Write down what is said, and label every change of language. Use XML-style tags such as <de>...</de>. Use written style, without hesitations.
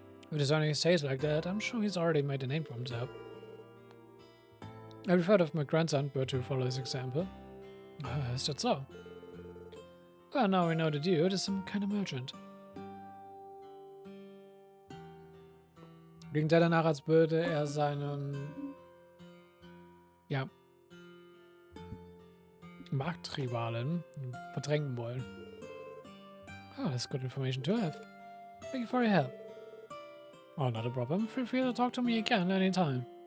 <en>If his only says like that, I'm sure he's already made a name for himself. I've heard of my grandson, but to follow his example. Is that so? Well, now we know the dude is some kind of merchant.</en> <de>Klingt ja danach, als würde er seinen Marktrivalen verdrängen wollen.</de> <en>Oh, that's good information to have. Thank you for your help. Oh, not a problem. Feel free to talk to me again anytime.</en>